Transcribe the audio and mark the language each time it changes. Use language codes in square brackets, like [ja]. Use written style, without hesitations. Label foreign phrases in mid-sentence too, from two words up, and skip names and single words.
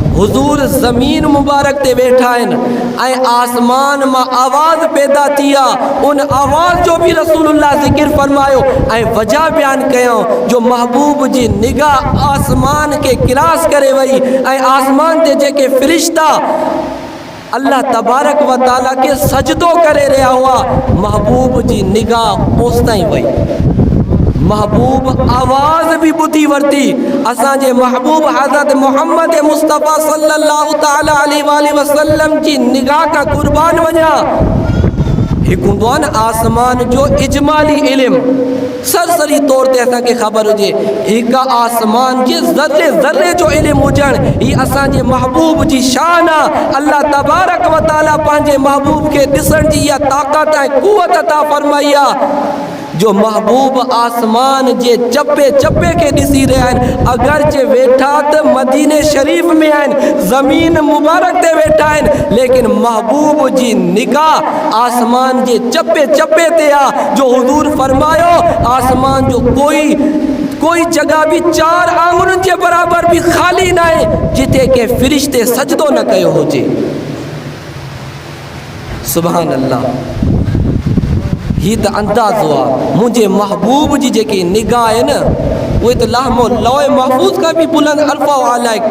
[sd] हुज़ूर ज़मीन मुबारक ते वेठा आहिनि ऐं आसमान मां आवाज़ पैदा थी आहे, उन आवाज़ जो बि रसूलुल्लाह ज़िक्र फरमायो ऐं वजह बयान कयूं जो महबूब जी निगाह आसमान के क्रॉस करे वई ऐं आसमान ते जेके फ़रिश्ता [ar] الله تبارك وتعالى [sd] के सजदो करे रहिया हुआ, महबूब जी निगाह ओस ताईं वई। महबूब आवाज़ भी ॿुधी वरिती। असांजे महबूब हज़रत मोहम्मद मुस्तफ़ा [ar] صلى الله تعالى عليه وسلم [sd] जी निगाह का कुर्बान वञा। हिकु हूंदो आहे न आसमान जो इजमाली इल्म, सरसरी तौर ते असांखे ख़बर हुजे, हिकु आसमान जे ज़र्रे ज़र्रे जो इल्म हुजणु हीअ असांजे महबूब जी शान आहे। [ar] الله تبارك وتعالى [sd] पंहिंजे महबूब खे ॾिसण जी इहा ताक़त ऐं कुवत अता फरमाई आहे जो महबूब आसमान जे चपे चपे के ॾिसी रहिया आहिनि। अगरचे वेठा त मदीने शरीफ़ में आहिनि, ज़मीन मुबारक ते वेठा आहिनि, लेकिन महबूब जी निगाह आसमान जे चपे चपे ते आहे जो हुज़ूर फरमायो आसमान जो कोई जगह भी 4 आंगुरनि जे बराबर भी ख़ाली न आहे जिथे के फ़रिश्ते सजदो न कयो हुजे। [ar] سبحان الله, [sd] ही त अंदाज़ो आहे मुंहिंजे महबूब जी जेकी निगाह आहे न उहे त लौह महफूज़ खां बि बुलंद अल्फ़ा आला आहे।